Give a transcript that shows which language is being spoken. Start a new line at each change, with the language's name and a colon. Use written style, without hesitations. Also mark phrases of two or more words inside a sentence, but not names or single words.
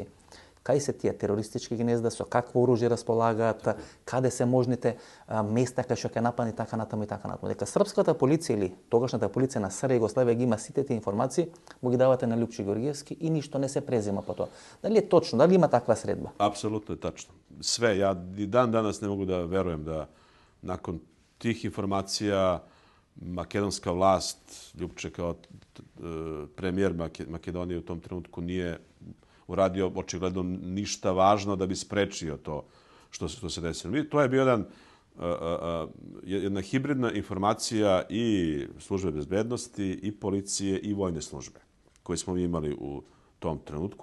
Macedonian: Кај се тие терористички гнезда, со какво оружје располагаат, каде се можните места кај што ќе нападни, така натаму и така натаму. Дека српската полиција или тогашната полиција на СР Југославија ги има сите тие информации, му ги давате на Љупчо Ѓорѓиевски и ништо не се презима по тоа. Дали е точно? Дали има таква средба?
Serbian: Апсолутно е тачно. Све, ја и дан данас не могу да веруjem да након tih informacija makedonska vlast, Ljupče kao premijer Makedonije u tom trenutku nije uradio očigledno ništa važno da bi sprečio to što se desilo. To je bio jedna hibridna informacija i službe bezbednosti, i policije, i vojne službe koje smo mi imali u tom trenutku.